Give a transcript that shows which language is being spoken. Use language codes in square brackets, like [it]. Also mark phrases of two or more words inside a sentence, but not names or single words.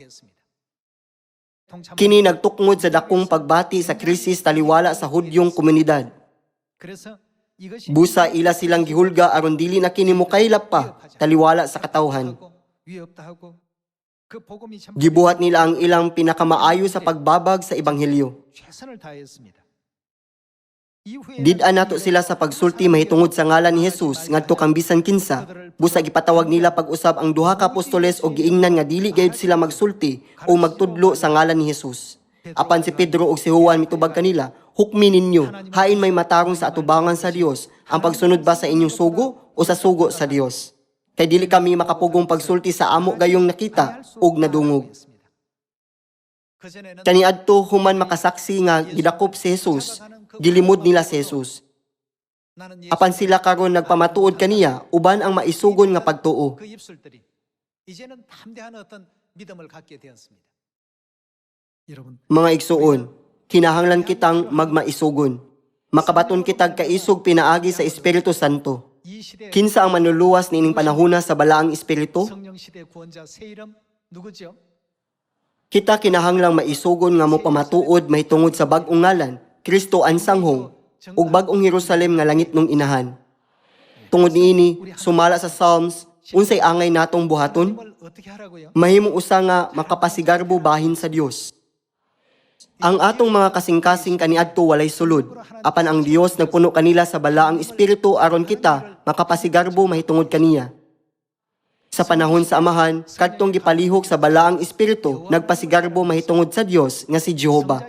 [ceb] Kini nagtukngod sa dakong pagbati sa krisis taliwala sa Hudyong komunidad. [ko] 그래서 이것이 [ceb] Busa ila silang gihulga aron dili na kini mokaylap pa taliwala sa katawhan. [ko] 위협도 하고 그 복음이 참 [ceb] Gibuhat nila ang ilang pinakamaayo sa pagbabag sa ebanghelyo. [ko] 최선을 다했습니다. [ceb] Did-an nato sila sa pagsulti mahitungod sa ngalan ni Jesus ngadto kang bisan kinsa. Busa gipatawag nila pag-usab ang duha ka apostoles og giingnan nga dili gayud sila magsulti o magtudlo sa ngalan ni Jesus. Apan si Pedro ug si Juan mitubag kanila, hukmi ninyo, hain may matarong sa atubangan sa Dios, ang pagsunod ba sa inyong sugo o sa sugo sa Dios? Kay dili kami makapugong pagsulti sa amo gayong nakita ug nadungog. Kaniadto human makasaksi nga gidakop si Jesus, gilimod nila si Jesus. Apan sila karon nagpamatuod kaniya, uban ang maisugon nga pagtuo. [ko] 그 입술들이 이제는 담대한 어떤 믿음을 갖게 되었습니다. 여러분, [ceb] Mga igsuon, kinahanglan kitang magmaisugon. Makabaton kitag kaisog pinaagi sa Espiritu Santo. [ko] 이 시대 [ceb] Kinsa ang manluluwas niining panahona sa balaang espiritu? [ko] 성령 시대 구원자 새 이름 누구죠? [ceb] Kita kinahanglang maisugon nga mo pamatuod mahitungod sa bag-ong ngalan, Kristo ang sanghong, ug bag-ong Jerusalem nga langit nung inahan. Tungod niini, sumala sa Psalms, unsay angay natong buhaton? [ko] 뭘 어떻게 하라고요? [ceb] Mahimong usa nga makapasigarbo bahin sa Dios. Ang atong mga kasing-kasing kaniadto walay sulod, apan ang Dios nagpuno kanila sa balaang espiritu aron kita makapasigarbo mahitungod kaniya. Sa panahon sa amahan, kadtong gipalihok sa balaang espiritu, nagpasigarbo mahitungod sa Dios nga si Jehova.